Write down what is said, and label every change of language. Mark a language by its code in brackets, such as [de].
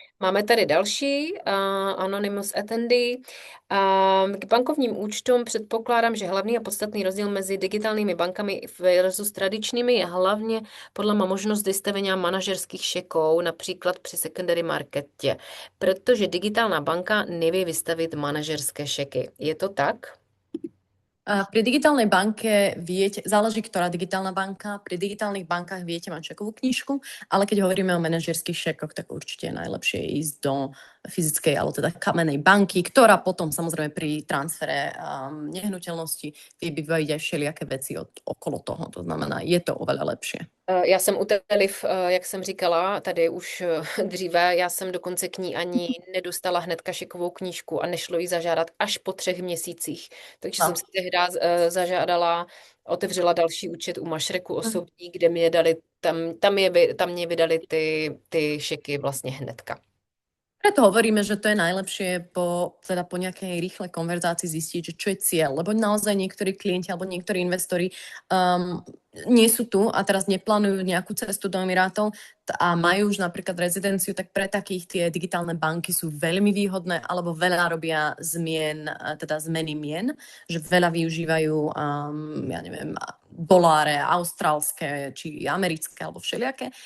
[cs] Máme tady další, Anonymous Attendee. K bankovním účtům předpokládám, že hlavní a podstatný rozdíl mezi digitálními bankami versus tradičními je hlavně podle možnost vystavenia manažerských šeků, například při secondary marketě, protože [sk] digitálna banka nevie vystavit manažerské šeky. [cs] Je to tak? [sk] Pri digitálnej banke viete, záleží, ktorá digitálna banka, pri digitálnych bankách viete mať čekovú knižku, ale keď hovoríme o manažerských šekoch, tak určite je najlepšie ísť do fyzickej, alebo teda kamennej banky, ktorá potom samozrejme pri transfere nehnuteľnosti vie vybaviť aj všelijaké veci okolo toho. To znamená, je to oveľa lepšie. [cs] Já jsem u té Liv, jak jsem říkala, tady už dříve, já jsem dokonce k ní ani nedostala hned kašikovou knížku a nešlo jí zažádat až po 3 měsících. Takže jsem si tehdy zažádala, otevřela další účet u Mašreku osobní, kde mi je dali, tam mě vydali ty šeky vlastně hnedka. [sk] Preto hovoríme, že to je najlepšie teda po nejakej rýchlej konverzácii zistiť, že čo je cieľ, lebo naozaj niektorí klienti alebo niektorí investori nie sú tu a teraz neplánujú nejakú cestu do Emirátov a majú už napríklad rezidenciu, tak pre takých tie digitálne banky sú veľmi výhodné alebo veľa robia zmeny mien, že veľa využívajú, ja neviem, doláre, austrálske či americké alebo všelijaké.